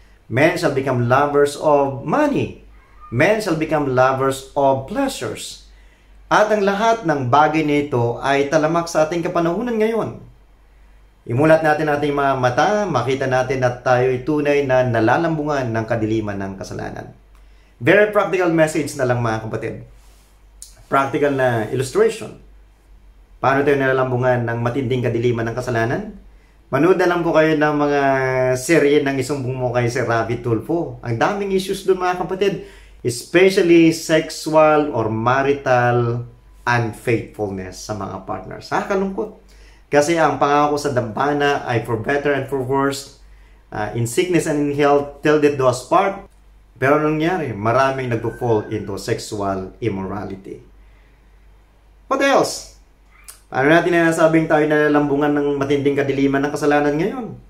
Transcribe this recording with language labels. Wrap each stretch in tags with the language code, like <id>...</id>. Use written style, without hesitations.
<en>Men shall become lovers of money. Men shall become lovers of pleasures.</en> <tl>At ang lahat ng bagay nito ay talamak sa ating kapanahunan ngayon. Imulat natin ating mga mata, makita natin at tayo'y tunay na nalalambungan ng kadiliman ng kasalanan.</tl> <en>Very practical message</en> <tl>na lang mga kapatid. Practical na illustration. Paano tayo nalalambungan ng matinding kadiliman ng kasalanan? Manood na lang po kayo ng mga serye ng Isumbong Mo kay Sir Ravi Tulfo. Ang daming issues doon mga kapatid.</tl> <en>Especially sexual or marital unfaithfulness sa mga partners.</en> <tl>Kalungkot. Kasi ang pangako sa dambana ay</tl> <en>for better and for worse, in sickness and in health, till death do us part.</en> <tl>Pero anong nangyari? Maraming nagpo-fall</tl> <en>into sexual immorality. What else?</en> <tl>Paano natin nasabing tayo nalalambungan ng matinding kadiliman ng kasalanan ngayon?</tl>